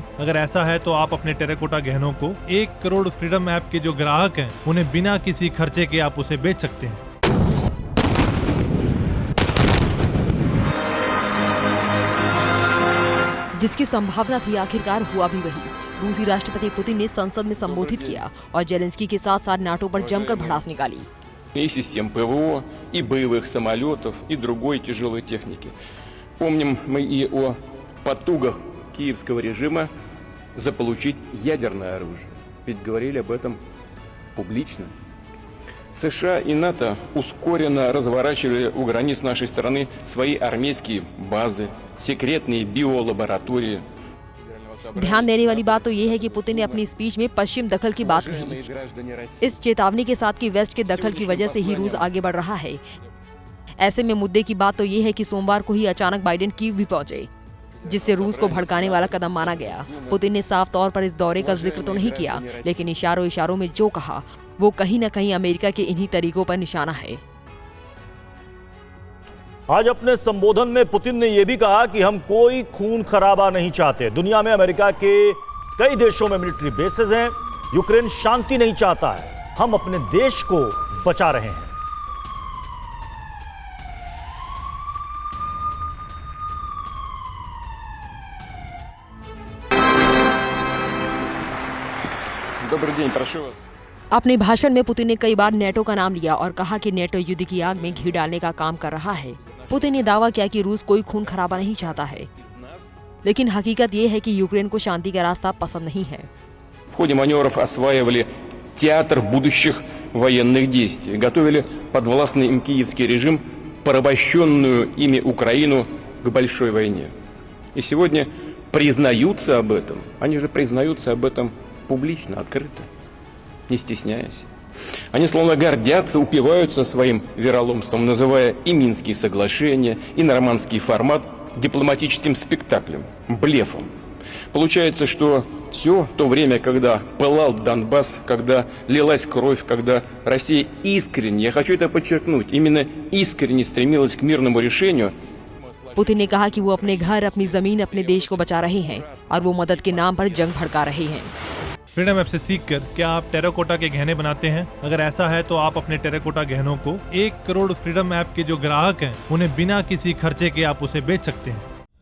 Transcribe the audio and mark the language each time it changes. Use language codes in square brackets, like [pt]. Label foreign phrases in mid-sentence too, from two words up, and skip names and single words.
[hi] अगर ऐसा है तो आप अपने टेराकोटा गहनों को 1 करोड़ फ्रीडम ऐप के जो ग्राहक हैं उन्हें बिना किसी खर्चे के आप उसे बेच सकते हैं। जिसकी संभावना थी आखिरकार हुआ भी वही। रूसी राष्ट्रपति पुतिन ने संसद में संबोधित किया और जेलेंस्की के साथ साथ नाटो पर जमकर भड़ास निकाली। [ru] И систем ПВО, и боевых самолетов, и другой тяжелой техники. Помним мы и о потугах киевского режима заполучить ядерное оружие. Ведь говорили об этом публично. США и НАТО ускоренно разворачивали у границ нашей страны свои армейские базы, секретные биолаборатории. [hi] ध्यान देने वाली बात तो ये है कि पुतिन ने अपनी स्पीच में पश्चिम दखल की बात कही, इस चेतावनी के साथ कि वेस्ट के दखल की वजह से ही रूस आगे बढ़ रहा है। ऐसे में मुद्दे की बात तो ये है कि सोमवार को ही अचानक बाइडेन कीव भी पहुंचे, जिससे रूस को भड़काने वाला कदम माना गया। पुतिन ने साफ तौर पर इस दौरे का जिक्र तो नहीं किया, लेकिन इशारों में जो कहा वो कहीं न कहीं अमेरिका के इन्हीं तरीकों पर निशाना है। आज अपने संबोधन में पुतिन ने यह भी कहा कि हम कोई खून खराबा नहीं चाहते। दुनिया में अमेरिका के कई देशों में [en] military bases [hi] हैं। यूक्रेन शांति नहीं चाहता है, हम अपने देश को बचा रहे हैं। [ru] Добрый день, прошу вас. [hi] अपने भाषण में पुतिन ने कई बार नेटो का नाम लिया और कहा कि नेटो युद्ध की आग में घी डालने का काम कर रहा है। पुतिन ने दावा किया कि रूस कोई खून खराबा नहीं चाहता है, लेकिन हकीकत ये है कि यूक्रेन को शांति का रास्ता पसंद नहीं है। [ru] В ходе маневров осваивали театр будущих военных действий, готовили подвластный им киевский режим, порабощенную ими Украину к большой войне. И сегодня признаются об этом, они же признаются об этом публично, открыто, не стесняясь. Они словно гордятся, упиваются своим вероломством, называя и Минские соглашения, и нормандский формат дипломатическим спектаклем, блефом. Получается, что все то время, когда пылал Донбасс, когда лилась кровь, когда Россия искренне, я хочу это подчеркнуть, именно искренне стремилась к мирному решению. [hi] पुतिन ने कहा कि वो अपने घर, अपनी जमीन, अपने देश को बचा रहे हैं और वो मदद के नाम पर जंग भड़का रहे हैं। फ्रीडम ऐप से सीखकर क्या आप टेराकोटा के गहने बनाते हैं? अगर ऐसा है तो आप अपने टेराकोटा गहनों को 1 करोड़ फ्रीडम ऐप के जो ग्राहक हैं उन्हें बिना किसी खर्चे के आप उसे बेच सकते हैं।